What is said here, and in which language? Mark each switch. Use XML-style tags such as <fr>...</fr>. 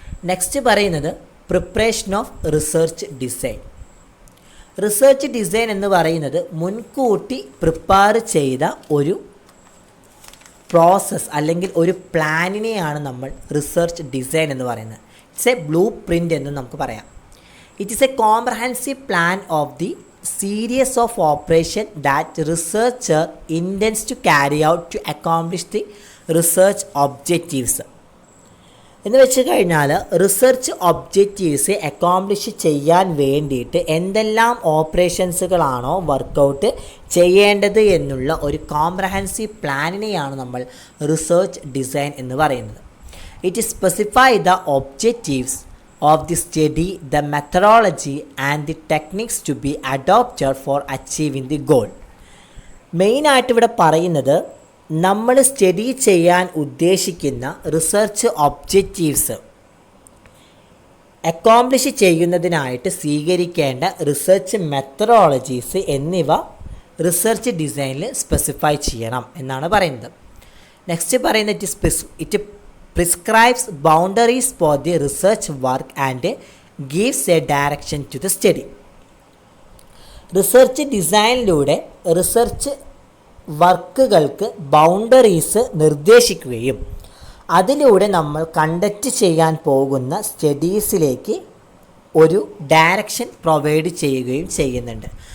<ml>Next പറയുന്നത് preparation of research design. Research design എന്ന് പറയുന്നത് മുൻകൂട്ടി പ്രിപ്പയർ ചെയ്ത ഒരു പ്രോസസ്സ് അല്ലെങ്കിൽ ഒരു പ്ലാനിനെയാണ് നമ്മൾ റിസർച്ച് ഡിസൈൻ എന്ന് പറയുന്നത്.</ml> <en>it's a blueprint</en> <ml>എന്ന് നമുക്ക് പറയാം.</ml> <en>It is a comprehensive plan of the series of operation that researcher intends to carry out to accomplish the research objectives.</en> <ml>എന്ന് വെച്ച് കഴിഞ്ഞാൽ റിസർച്ച് ഒബ്ജക്റ്റീവ്സ് അക്കോംപ്ലിഷ് ചെയ്യാൻ വേണ്ടിയിട്ട് എന്തെല്ലാം ഓപ്പറേഷൻസുകളാണോ വർക്കൗട്ട് ചെയ്യേണ്ടത് എന്നുള്ള ഒരു കോംപ്രഹെൻസീവ് പ്ലാനിനെയാണ് നമ്മൾ റിസർച്ച് ഡിസൈൻ എന്ന് പറയുന്നത്.</ml> <en>It specify the objectives of the study, the methodology and the techniques to be adopted for achieving the goal.</en> <ml>മെയിനായിട്ട് ഇവിടെ പറയുന്നത് നമ്മൾ സ്റ്റഡി ചെയ്യാൻ ഉദ്ദേശിക്കുന്ന റിസർച്ച് ഒബ്ജക്റ്റീവ്സ് അക്കോംപ്ലിഷ് ചെയ്യുന്നതിനായിട്ട് സ്വീകരിക്കേണ്ട റിസർച്ച് മെത്തഡോളജീസ് എന്നിവ റിസർച്ച് ഡിസൈനിൽ സ്പെസിഫൈ ചെയ്യണം എന്നാണ് പറയുന്നത്. നെക്സ്റ്റ് പറയുന്നത്</ml> <en>It prescribes boundaries for the research work and gives a direction to the study.</en> <ml>Research ഡിസൈനിലൂടെ research വർക്കുകൾക്ക് boundaries നിർദ്ദേശിക്കുകയും അതിലൂടെ നമ്മൾ കണ്ടക്റ്റ് ചെയ്യാൻ പോകുന്ന സ്റ്റഡീസിലേക്ക് ഒരു ഡയറക്ഷൻ പ്രൊവൈഡ് ചെയ്യുകയും ചെയ്യുന്നുണ്ട്.</ml>